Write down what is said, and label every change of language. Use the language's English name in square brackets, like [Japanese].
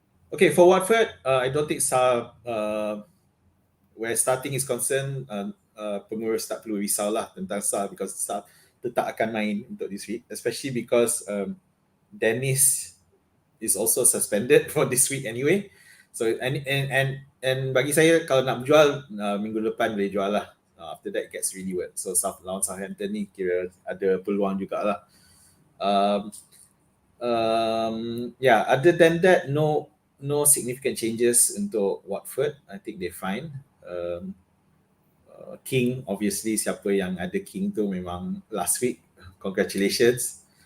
[English] Okay, for Watford, I don't think SAR where starting is concerned, [Malay] pengurus tak perlu risau lah tentang SAR, [English] because SAR [Malay] tetap akan main untuk [English] this week, especially because Dennis is also suspended for this week anyway. [Malay] So and bagi saya kalau nak jual minggu depan boleh jual lah. [English] After that gets really wet. [Malay] So lawan Southampton ni kira ada peluang jugalah. [English] Other than that, no significant changes [Malay] untuk Watford. [English] I think they're fine. [Malay] King, obviously siapa yang ada King tu memang [English] last week, congratulations.